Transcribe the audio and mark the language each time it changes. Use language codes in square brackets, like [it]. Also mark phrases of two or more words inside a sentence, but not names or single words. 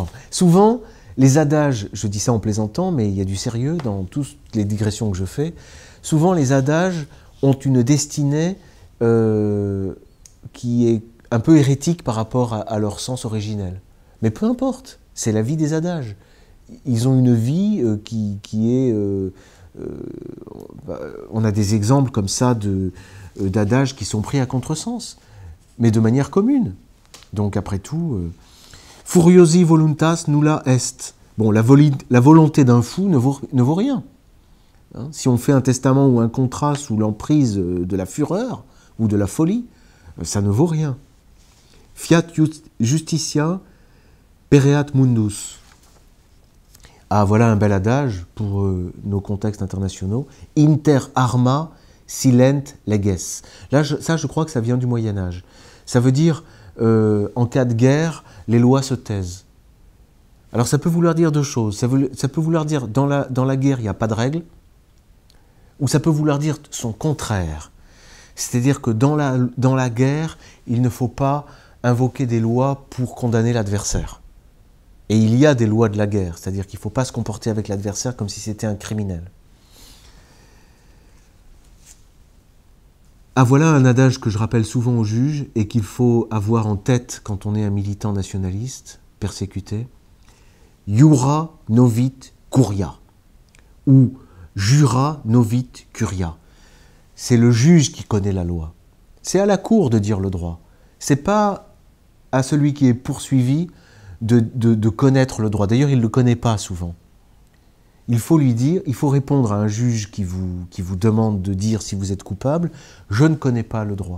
[fr] Souvent, les adages, je dis ça en plaisantant, mais il y a du sérieux dans toutes les digressions que je fais, souvent les adages ont une destinée qui est un peu hérétique par rapport à leur sens originel. Mais peu importe, c'est la vie des adages. Ils ont une vie qui est... on a des exemples comme ça d'adages qui sont pris à contresens, mais de manière commune. Donc après tout, [la] furiosi voluntas nulla est. [fr] Bon, la volonté d'un fou ne vaut rien. Si on fait un testament ou un contrat sous l'emprise de la fureur ou de la folie, ça ne vaut rien. [la] Fiat justitia pereat mundus. [fr] Ah, voilà un bel adage pour nos contextes internationaux. [la] Inter arma silent leges. [fr] Là, je crois que ça vient du Moyen-Âge. Ça veut dire, en cas de guerre, les lois se taisent. Alors, ça peut vouloir dire deux choses. Ça peut vouloir dire, dans la guerre, il n'y a pas de règles, ou ça peut vouloir dire son contraire. C'est-à-dire que dans la guerre, il ne faut pas invoquer des lois pour condamner l'adversaire. Et il y a des lois de la guerre, c'est-à-dire qu'il ne faut pas se comporter avec l'adversaire comme si c'était un criminel. Ah, voilà un adage que je rappelle souvent aux juges et qu'il faut avoir en tête quand on est un militant nationaliste, persécuté. [la] Iura novit curia, ou jura novit curia. [fr] C'est le juge qui connaît la loi. C'est à la cour de dire le droit. C'est pas à celui qui est poursuivi de connaître le droit. D'ailleurs, il ne le connaît pas souvent. Il faut lui dire, il faut répondre à un juge qui vous demande de dire si vous êtes coupable, je ne connais pas le droit.